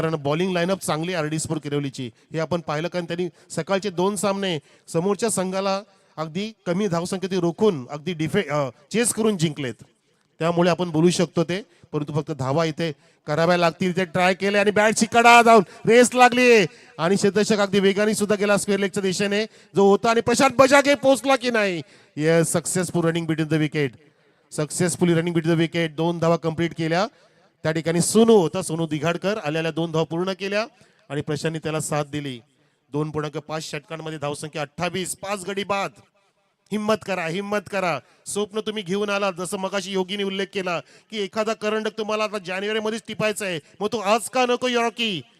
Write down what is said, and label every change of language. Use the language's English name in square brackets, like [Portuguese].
[Marathi] कारण bowling line-up चांगली RD sport किरवलीची, हे आपण पाहिलं. कारण त्यांनी सकाळचे 2 सामने समोरच्या संघाला अगदी कमी धावसंख्येत रोखून अगदी चेस करून जिंकलेत. त्यामुळे आपण बोलू शकतो ते, परंतु फक्त धावा इथे कराव्या लागतील. ते ट्राय केले आणि बॅटची कडा जाऊन रेस लागली, आणि क्षेत्ररक्षक अगदी वेगाने सुद्धा गेला स्क्वेअर लेगच्या दिशेने जो होता, आणि प्रशांत बजागे पोहोचला की नाही. [English] Yes, successful running between the wicket, successfully running between the wicket. [Marathi] 2 धावा कंप्लीट केल्या. त्या ठिकाणी सोनू होता, सोनू दिघाडकर आलेल्या 2 धावा पूर्ण केल्या, आणि प्रशांतने त्याला साथ दिली. 2.5 षटकांमध्ये धावसंख्या 28, 5 गडी बाद. हिम्मत करा, हिम्मत करा. स्वप्न तुम्ही घेऊन आलात, जसं मगाशी योगीने उल्लेख केला की एखादा करंडक तुम्हाला आता जानेवारी मध्येच टिपायचा आहे, मग तो आज का नको रॉकी?